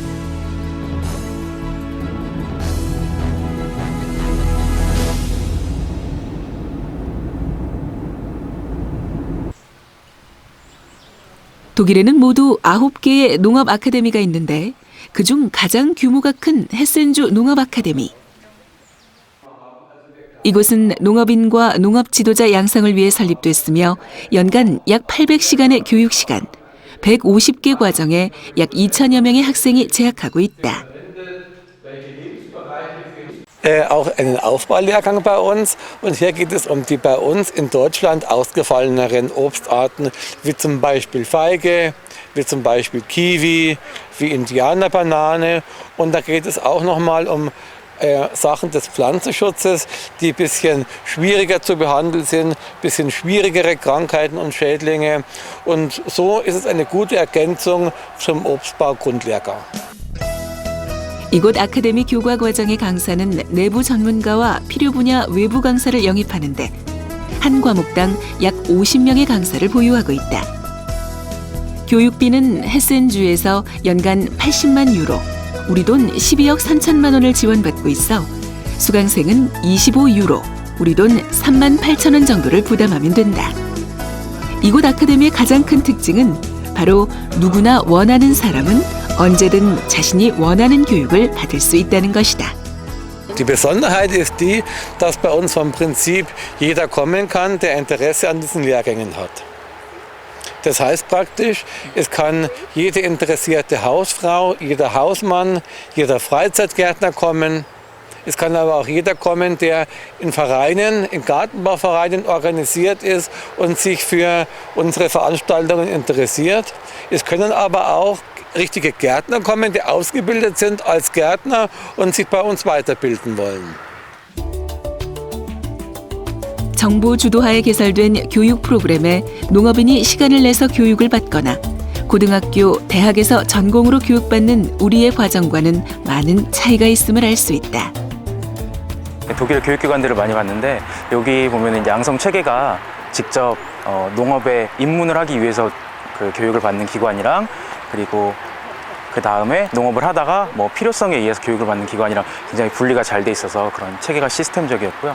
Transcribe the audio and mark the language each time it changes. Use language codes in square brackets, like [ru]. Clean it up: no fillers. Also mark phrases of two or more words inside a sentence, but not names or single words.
[ko] 독일에는 모두 9개의 농업 아카데미가 있는데 그중 가장 규모가 큰 헤센주 농업 아카데미. 이곳은 농업인과 농업 지도자 양성을 위해 설립됐으며 연간 약 800시간의 교육 시간, 150개 과정에 약 2천여 명의 학생이 재학하고 있다. [de] Auch einen Aufbaulehrgang bei uns. Und hier geht es um die bei uns in Deutschland ausgefalleneren Obstarten, wie zum Beispiel Feige, wie zum Beispiel Kiwi, wie Indianerbanane. Und da geht es auch nochmal um Sachen des Pflanzenschutzes, die ein bisschen schwieriger zu behandeln sind, ein bisschen schwierigere Krankheiten und Schädlinge. Und so ist es eine gute Ergänzung zum Obstbau-Grundlehrgang. [ko] 이곳 아카데미 교과 과정의 강사는 내부 전문가와 필요 분야 외부 강사를 영입하는데 한 과목당 약 50명의 강사를 보유하고 있다. 교육비는 헤센주에서 연간 80만 유로, 우리 돈 12억 3천만 원을 지원받고 있어 수강생은 25유로, 우리 돈 3만 8천 원 정도를 부담하면 된다. 이곳 아카데미의 가장 큰 특징은 바로 누구나 원하는 사람은 언제든 자신이 원하는 교육을 받을 수 있다는 것이다. [de] Die Besonderheit ist die, dass bei uns vom Prinzip jeder kommen kann, der Interesse an diesen Lehrgängen hat. Das heißt praktisch, es kann jede interessierte Hausfrau, jeder Hausmann, jeder Freizeitgärtner kommen. Es kann aber auch jeder kommen, der in Vereinen, in Gartenbauvereinen organisiert ist und sich für unsere Veranstaltungen interessiert. Es können aber auch richtige Gärtner kommen, die ausgebildet sind als Gärtner und sich bei uns weiterbilden wollen. [ko] 정부 주도하에 개설된 교육 프로그램에 농업인이 시간을 내서 교육을 받거나 고등학교, 대학에서 전공으로 교육받는 우리의 과정과는 많은 차이가 있음을 알 수 있다. 독일 교육기관들을 많이 봤는데 여기 보면은 양성 체계가 직접 농업에 입문을 하기 위해서 그 교육을 받는 기관이랑 그리고 그 다음에 농업을 하다가 뭐 필요성에 의해서 교육을 받는 기관이랑 굉장히 분리가 잘 돼 있어서 그런 체계가 시스템적이었고요.